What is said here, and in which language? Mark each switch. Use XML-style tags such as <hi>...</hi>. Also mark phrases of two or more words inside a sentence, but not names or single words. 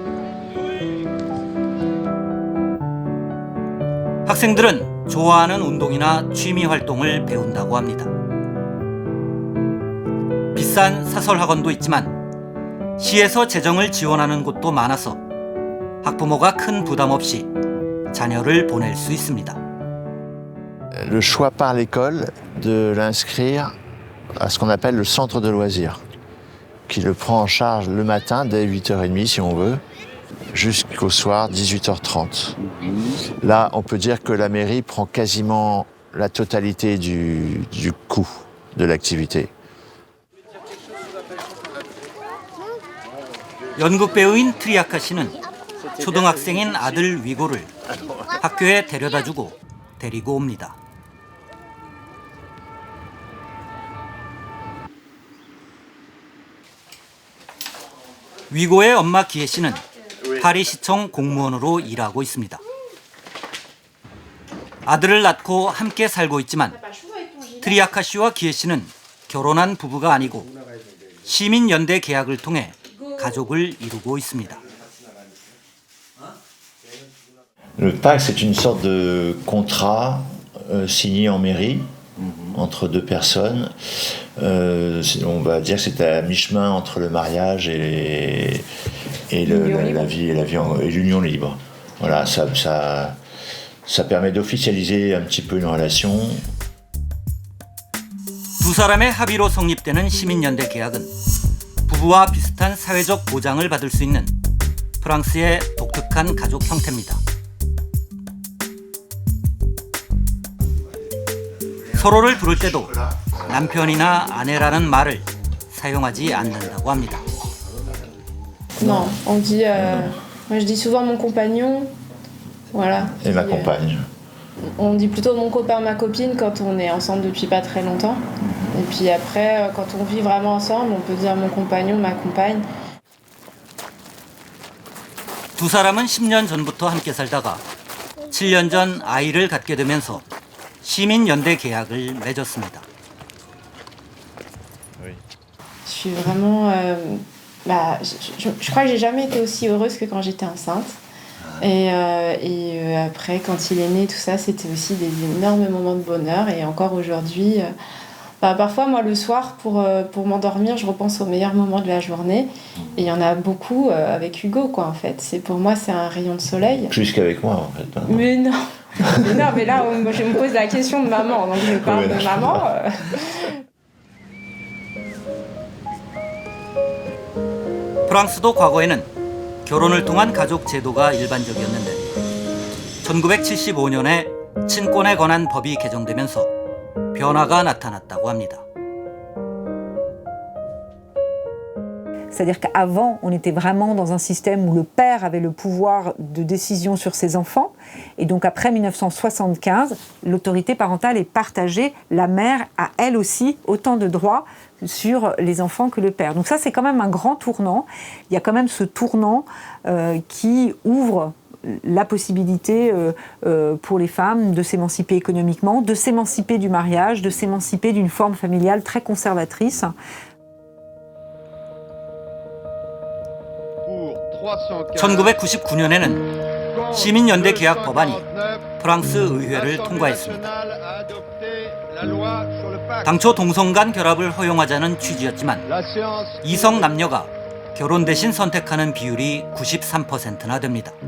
<ko>학생들은 좋아하는 운동이나 취미 활동을 배운다고 합니다. 비싼 사설 학원도 있지만 시에서 재정을 지원하는 곳도 많아서 학부모가 큰 부담 없이 자녀를 보낼 수 있습니다.</ko> <fr>Le choix par l'école de l'inscrire à ce qu'on appelle le centre de loisirs, qui le prend en charge le matin dès 8h30 si on veut, jusqu'au soir 18h30. Là, on peut dire que la mairie prend quasiment la totalité du coût de l'activité.</fr> <ko>연극 배우인 트리아카 씨는 초등학생인 아들 위고를 학교에 데려다주고 데리고 옵니다. 위고의 엄마 기혜 씨는 파리시청 공무원으로 일하고 있습니다. 아들을 낳고 함께 살고 있지만 트리아카 씨와 기혜 씨는 결혼한 부부가 아니고 시민연대 계약을 통해 가족을 이루고 있습니다.</ko> <fr>Le pacte, c'est une sorte de contrat signé en mairie entre deux personnes. On va dire que c'est à mi-chemin entre le mariage et la vie et l'union libre. Voilà, ça permet d'officialiser un petit peu une relation.</fr> <ko>두 사람의 합의로 성립되는 시민연대 계약은 부부와 비슷한 사회적 보장을 받을 수 있는 프랑스의 독특한 가족 형태입니다. 서로를 부를 때도 남편이나 아내라는 말을 사용하지 않는다고 합니다.</ko> <fr>Non, on dit. Moi, je dis souvent mon compagnon. Voilà. Et ma compagne. On dit plutôt mon copain, ma copine quand on est ensemble depuis pas très longtemps. Et puis après, quand on vit vraiment ensemble, on peut dire mon compagnon, ma compagne.</fr> <ko>두 사람은 10년 전부터 함께 살다가 7년 전 아이를 갖게 되면서 시민연대 계약을 맺었습니다.</ko> <fr>Je suis vraiment. Je crois que j'ai jamais été aussi heureuse que quand j'étais enceinte. Et après, quand il est né, tout ça, c'était aussi des énormes moments de bonheur. Et encore aujourd'hui, parfois, moi, le soir, pour m'endormir, je repense aux meilleurs moments de la journée. Et il y en a beaucoup avec Hugo, quoi, en fait. Pour moi, c'est un rayon de soleil. Plus qu'avec moi, en fait. Hein. Mais non. Mais là, je me pose la question de maman. Donc, je parle de maman.</fr> <ko>프랑스도 과거에는 결혼을 통한 가족 제도가 일반적이었는데 1975년에 친권에 관한 법이 개정되면서 변화가 나타났다고 합니다.</ko> <fr>C'est-à-dire qu'avant, on était vraiment dans un système où le père avait le pouvoir de décision sur ses enfants. Et donc après 1975, l'autorité parentale est partagée. La mère a elle aussi autant de droits sur les enfants que le père. Donc ça, c'est quand même un grand tournant. Il y a quand même ce tournant qui ouvre la possibilité pour les femmes de s'émanciper économiquement, de s'émanciper du mariage, de s'émanciper d'une forme familiale très conservatrice.</fr> <ko>1999년에는 시민연대 계약 법안이 프랑스 의회를 통과했습니다. 당초 동성 간 결합을 허용하자는 취지였지만 이성 남녀가 결혼 대신 선택하는 비율이 93%나 됩니다.</ko>